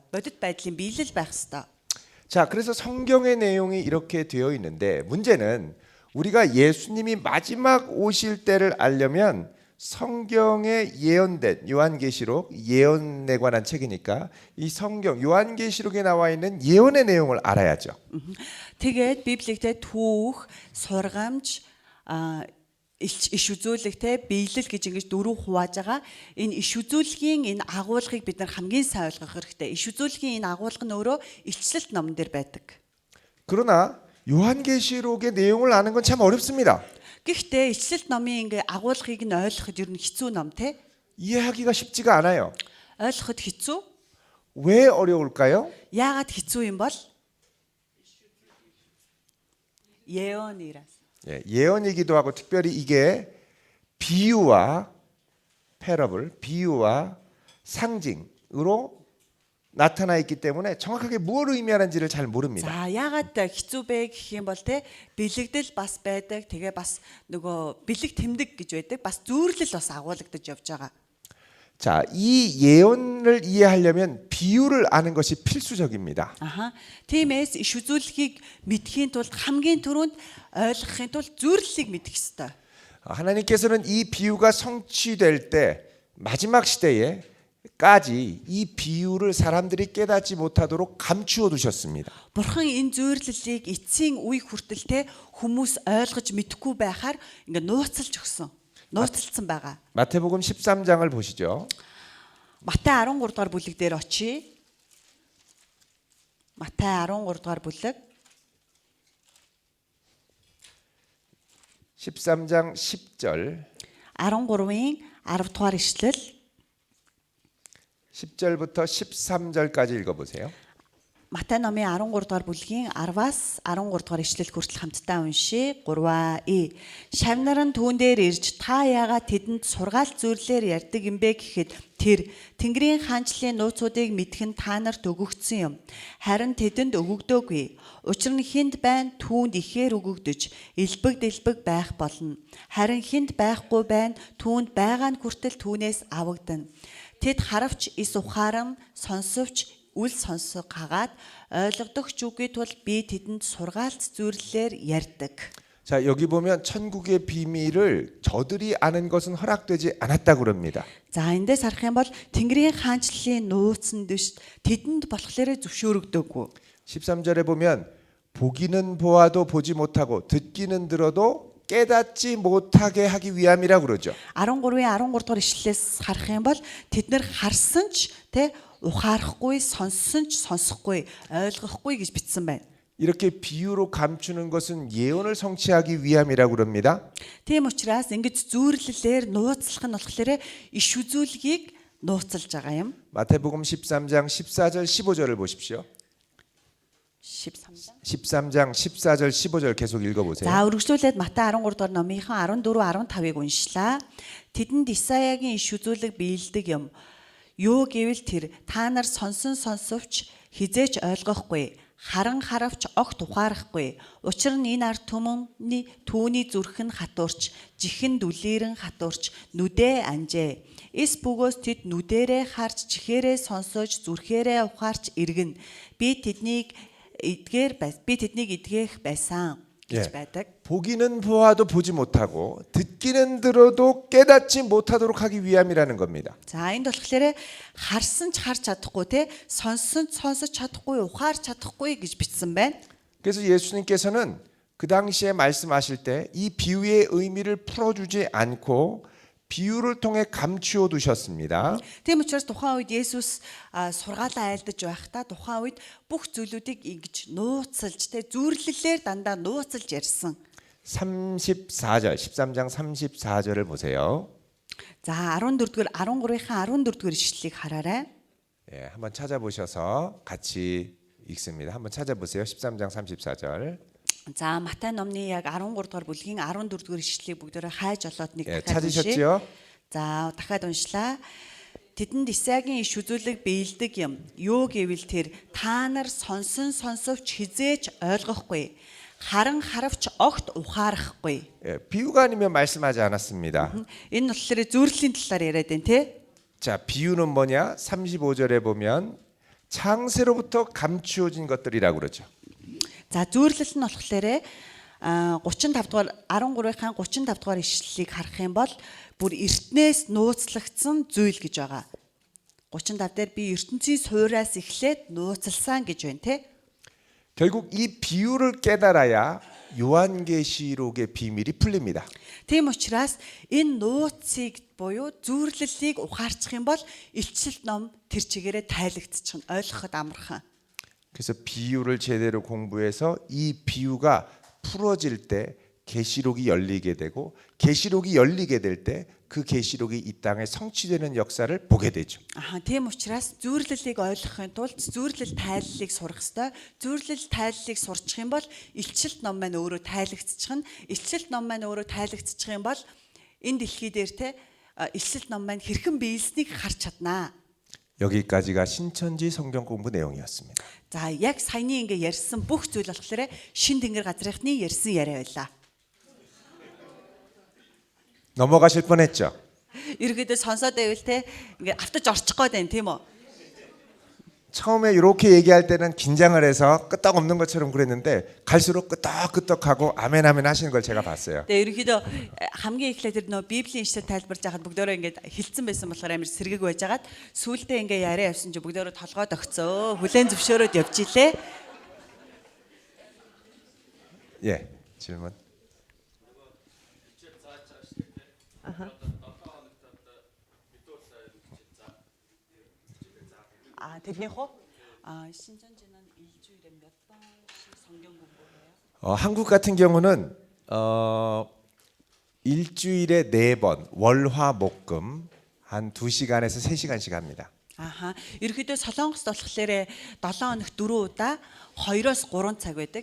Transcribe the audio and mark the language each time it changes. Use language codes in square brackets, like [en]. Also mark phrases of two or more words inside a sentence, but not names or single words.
[mn] Бодит байдлын биелэл байх ёстой. [ko] 자, 그래서 성경의 내용이 이렇게 되어 있는데 문제는 우리가 예수님이 마지막 오실 때를 알려면 성경에 예언된 요한계시록 예언에 관한 책이니까 이 성경 요한계시록에 나와 있는 예언의 내용을 알아야죠. [mn] Тэгээд Библиэд түүх, сургамж, иш үзүүлэгтэй биелэл гэж ингэж дөрөв хувааж байгаа. Энэ иш үзүүлгийн энэ агуулгыг бид нар хамгийн сайн ойлгох хэрэгтэй. Иш үзүүлгийн энэ агуулга нь өөрөө илчлэлт номон дээр байдаг. [ko] 그러나 요한계시록의 내용을 아는 건 참 어렵습니다. [mn] Гэхдээ илчлэлт номын ингээ агуулгыг нь ойлгоход ер нь хэцүү ном те. [ko] 이해하기가 쉽지가 않아요. [mn] Ойлгоход хэцүү. [ko] 왜 어려울까요? [mn] Яагаад хэцүү юм бол? [ko] 예언이라서. 예, 예언이기도 하고 특별히 이게 비유와 패러블, 비유와 상징으로 나타나 있기 때문에 정확하게 무엇을 의미하는지를 잘 모릅니다. [mn] За яагаад хэцүү бэ гэх юм бол те бэлэгдэл бас байдаг. Тэгээ бас нөгөө бэлэг тэмдэг гэж байдаг. Бас зүүрлэл бас агуулгадж явж байгаа. [ko] 자, 이 예언을 이해하려면 비유를 아는 것이 필수적입니다. Аха. [mn] Тиймээс иш үзүүлэхийг мэдхийн тулд хамгийн түрүүнд ойлгохын тулд зүүрлэлийг мэдэх ёстой. [ko] 하나님께서는 이 비유가 성취될 때 마지막 시대에까지 이 비유를 사람들이 깨닫지 못하도록 감추어 두셨습니다. [mn] Бурхан энэ зүүрлэлийг эцсийн үе хүртэл те хүмүүс ойлгож мэдэхгүй байхаар ингээ нууцлж өгсөн. Нууцлсан байгаа. [ko] 마태복음 13장을 보시죠. [mn] Матай 13 дугаар бүлэг дээр очие. Матай 13 дугаар бүлэг [ko] 13장 10절 [mn] 13-ийн 10 дугаар ишлэл [ko] 10절부터 13절까지 읽어보세요. [mn] Матай номын 13 дугаар бүлгийн 10-аас 13 дугаар ишлэл хүртэл хамтдаа уншия. 3 Шавнар нь түүн дээр ирж та яагаад тэдэнд сургаалт зүйрлэлээр ярьдаг юм бэ гэхэд тэр Тэнгэрийн хаанчлалын нууцуудыг мэдэх нь та нарт өгөгдсөн юм. Харин тэдэнд өгөгдөөгүй. Учир нь хүнд байна түүнд ихээр өгөгдөж элбэг байх болно. Харин хүнд байхгүй байна түүнд байгаа нь хүртэл түүнээс авагдана. Тэд харавч ис ухааран сонсовч үл сонсог хагаад ойлгодогч үгүй тул би тэдэнд сургаалт зүйрлэлээр ярьдаг. [ko] 자, 여기 보면 천국의 비밀을 저들이 아는 것은 허락되지 않았다고 그럽니다. [mn] За эндээс харах юм бол Тэнгэрийн хаанчлалын нууцнд биш тэдэнд болохоор зөвшөөрөгдөөгүй. [ko] 13절에 보면 보기는 보아도 보지 못하고 듣기는 들어도 깨닫지 못하게 하기 위함이라고 그러죠. [mn] 13-ийн 13 дугаар ишлэлээс харах юм бол тэд нэр харсан ч тэ ухаарахгүй, сонссон ч сонсохгүй, ойлгохгүй гэж бичсэн байна. [ko] 이렇게 비유로 감추는 것은 예언을 성취하기 위함이라고 그럽니다. [mn] Тийм учраас ингэж зүүрлэлээр нууцлах нь болохоор иш үзүүлгийг нууцлж байгаа юм. [ko] 마태복음 13장 14절 15절을 보십시오. 13장 14절 15절 계속 읽어보세요. [mn] За үргэлжлүүлээд Матай 13 дугаар номынхан 14 15-ыг уншлаа. Тэдэнд Исаягийн иш үзүүлэг биелдэг юм. Юу гэвэл тэр та нар сонсон сонсовч хизээч ойлгохгүй, харан харавч огт ухаарахгүй. Учир нь энэ ард түмний түүний зүрх нь хатуурч, жихэн дүлээрэн хатуурч, нүдээ анжээ. эс бөгөөс тэд нүдэрээ харж, чихээрээ сонсож, зүрхээрээ ухаарч иргэн. Би тэднийг эдгэх байсан гэж байдаг. [ko] 보기는 보아도 보지 못하고 듣기는 들어도 깨닫지 못하도록 하기 위함이라는 겁니다. [mn] За энд болохоор харсан ч харж чадахгүй те сонссон ч сонсож чадахгүй ухаарч чадахгүй гэж бичсэн байна. [ko] 그래서 예수님께서는 그 당시에 말씀하실 때 이 비유의 의미를 풀어주지 않고 비유를 통해 감추어 두셨습니다. [mn] Тийм учраас тухайн үед Есүс сургаалаа айлдаж байхдаа тухайн үед бүх зүйлүүдийг ингэж нууцлж те зүрлэлээр дандаа нууцлж ярьсан. [ko] 34절 13장 34절을 보세요. [mn] За 14-р 13-ийнхаа 14-р ишлэлийг хараарай. [ko] 예, 한번 찾아보셔서 같이 읽습니다. 한번 찾아보세요. 13장 34절. [mn] За Матай номны яг 13 дугаар бүлгийн 14 дугаар ишлэлийг бүгдээрээ хайж олоод нэг [ko] 예, [mn] дахиад уншия. [ko] 찾으셨지요? [mn] За дахиад уншлаа. Тэдэнд Исаигийн иш үзүүлэг биелдэг юм. Юу гэвэл тэр та нар сонсон сонсовч хизээч ойлгохгүй. Харан харавч огт ухаарахгүй. [ko] 예, 비유가 아니면 말씀하지 않았습니다. [mn] Энэ болохоор зүрхлийн талаар яриад байна те. [ko] 자, 비유는 뭐냐? 35절에 보면 창세로부터 감추어진 것들이라고 그러죠. [mn] За зүйрлэл нь болохоор 35 дугаар 13-ийн 35 дугаар ишлэлийг харах юм бол бүр эртнээс нууцлагдсан зүйл гэж байгаа. 35 дээр би ертөнцийн суураас эхлээд нууцлсан гэж байна те. [ko] 결국 이 비유를 깨달아야 요한계시록의 비밀이 풀립니다. [mn] Тийм учраас энэ нууцыг буюу зүйрлэлийг ухаарчих юм бол илчилт ном тэр чигээрээ тайлагдчих нь ойлгоход амархан. [ko] 그래서 비유를 제대로 공부해서 이 비유가 풀어질 때 계시록이 열리게 되고 계시록이 열리게 될 때 그 계시록이 이 땅에 성취되는 역사를 보게 되죠. [mn] Тийм учраас зүйрлэлийг ойлгохын тулд зүйрлэл тайллыг сурах ёстой. Зүйрлэл тайллыг сурчих юм бол илчилт ном маань өөрөө тайлагдчих нь. Илчилт ном маань өөрөө тайлагдчих юм бол энэ дэлхий дээр те илчилт ном маань хэрхэн биелснийг харж чаднаа. [ko] 여기까지가 신천지 성경 공부 내용이었습니다. [mn] За яг саяны ингээ ярьсан бүх зүйл болохоор шин тэнгэр газрынхны ярьсан яриа байлаа. [ko] 넘어가실 뻔했죠. [mn] Ерөөдөө сонсоод байвал те ингээ автаж орчих гээд байна тийм үү? [ko] 처음에 이렇게 얘기할 때는 긴장을 해서 끄떡없는 것처럼 그랬는데 갈수록 끄떡끄떡하고 아멘 아멘 하시는 걸 제가 봤어요. [mn] Тэгээ ерөөдөө хамгийн эхлээд тэр нөө Библийн ишлэл тайлбарж байхад бүгдөө ингээд хилцэн байсан болохоор амар сэргэг байж байгаад сүүлдээ ингээ яриа явсан чи бүгдөө толгойд огцоо хүлэн зөвшөөрөөд явж илээ. [ko] 예, 질문. [mn] тэрнийх үү? [ko] 신천지는 일주일에 몇 번씩 성경 공부해요? 한국 같은 경우는 일주일에 4번 월화목금 한 2시간에서 3시간씩 합니다. [mn] ерөөдөө Солонгост болохоор 7 хоног 4 удаа 2-оос 3 цаг байдаг.